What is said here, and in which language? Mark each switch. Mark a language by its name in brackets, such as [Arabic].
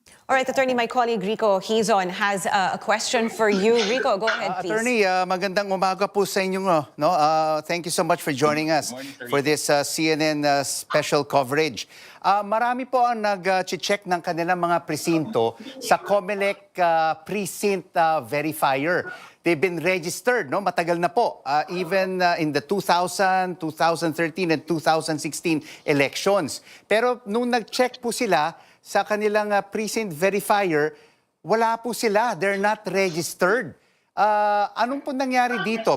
[English] All right, Attorney, my colleague Rico Hizon has a question for you. Rico, go ahead, please. [Filipino] Attorney, magandang umaga po sa inyo. No? [English] Thank you so much for joining us for this CNN special coverage. [Filipino] Marami po ang nag-check ng kanilang mga presinto sa COMELEC precinct verifier. [English] They've been registered, no? [Filipino] Matagal na po, [English] even in the 2000, 2013, and 2016 elections. [Filipino] Pero nung nag-check po sila sa kanilang precinct verifier, wala po sila. [English] They're not registered. [Filipino] Anong po nangyari dito?